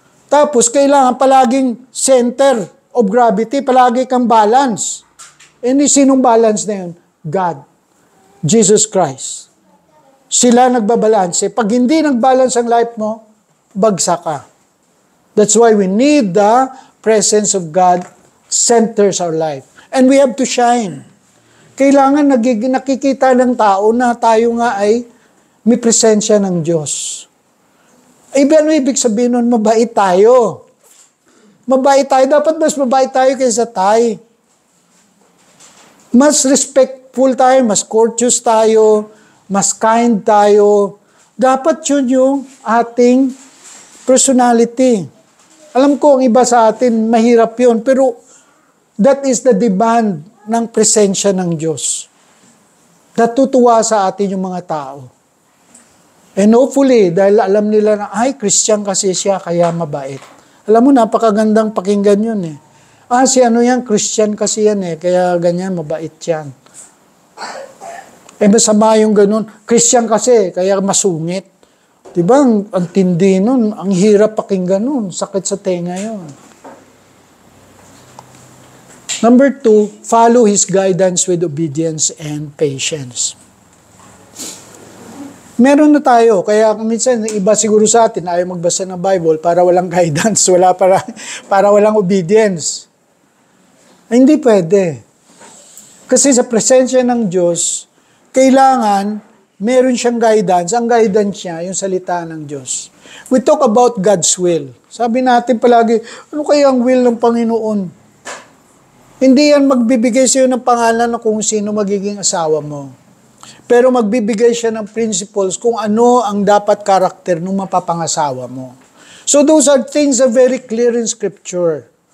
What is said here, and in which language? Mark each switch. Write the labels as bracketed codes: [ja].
[tl] Tapos, kailangan palaging [en] center of gravity, [tl] palagi kang balance. And sinong balance na yun? God. Jesus Christ. Sila nagbabalanse. Pag hindi nagbalance ang life mo, bagsak ka. [en] That's why we need the presence of God centers our life. And we have to shine. [tl] Kailangan nakikita ng tao na tayo nga ay may presensya ng Diyos. Ano ibig sabihin nun? Mabait tayo. Mabait tayo. Dapat mas mabait tayo kaysa tayo. Mas respectful tayo, mas courteous tayo, mas kind tayo. Dapat yun yung ating personality. Alam ko, ang iba sa atin, mahirap yun. Pero [en] that is the demand [tl] ng presensya ng Diyos. Natutuwa sa atin yung mga tao. And hopefully, dahil alam nila na, ay, Christian kasi siya, kaya mabait. Alam mo, napakagandang pakinggan yun eh. Si ano yan, Christian kasi yan eh, kaya ganyan, mabait yan. Masama yung ganun. Christian kasi, kaya masungit. Diba, ang tindi nun, ang hirap pakinggan nun, sakit sa tenga yun. Number 2, follow His guidance with obedience and patience. Meron na tayo, kaya minsan iba siguro sa atin ayaw magbasa ng Bible para walang guidance, para walang obedience. Ay, hindi pwede. Kasi sa presensya ng Diyos, kailangan meron siyang guidance. Ang guidance niya, yung salita ng Diyos. [en] We talk about God's will. [tl] Sabi natin palagi, ano kaya ang will ng Panginoon? Hindi yan magbibigay sa'yo ng pangalan na kung sino magiging asawa mo. Pero magbibigay siya ng principles kung ano ang dapat karakter ng mapapangasawa mo. [en] So those are things that are very clear in Scripture.